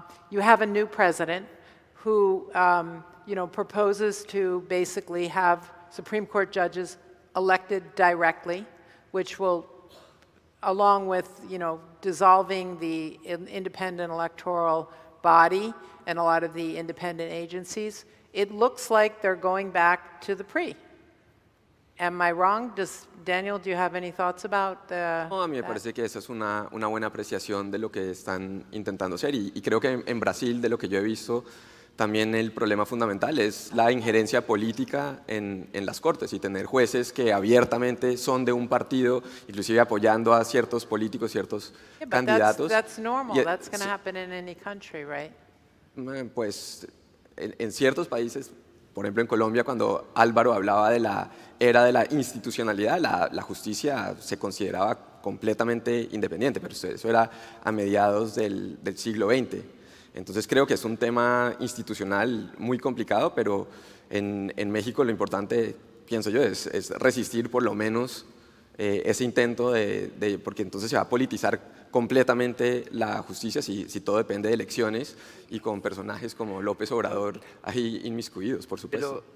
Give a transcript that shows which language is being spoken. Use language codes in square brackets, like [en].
[en] You have a new president who you know, proposes to basically have Supreme Court judges elected directly, which will, along with, you know, dissolving the independent electoral body and a lot of the independent agencies, it looks like they're going back to the PRI. Am I wrong? Daniel, do you have any thoughts about [es] No, a mí me parece que esa es una buena apreciación de lo que están intentando hacer. Y creo que en Brasil, de lo que yo he visto, también el problema fundamental es la injerencia política en las cortes y tener jueces que abiertamente son de un partido, inclusive apoyando a ciertos políticos, ciertos candidatos. [en] That's normal. That's going to happen in any country, right? [es] Pues en ciertos países, por ejemplo en Colombia, cuando Álvaro hablaba de la era de la institucionalidad, la justicia se consideraba completamente independiente, pero eso era a mediados del siglo XX. Entonces creo que es un tema institucional muy complicado, pero en México lo importante, pienso yo, es resistir por lo menos ese intento porque entonces se va a politizar completamente la justicia si todo depende de elecciones y con personajes como López Obrador ahí inmiscuidos, por supuesto.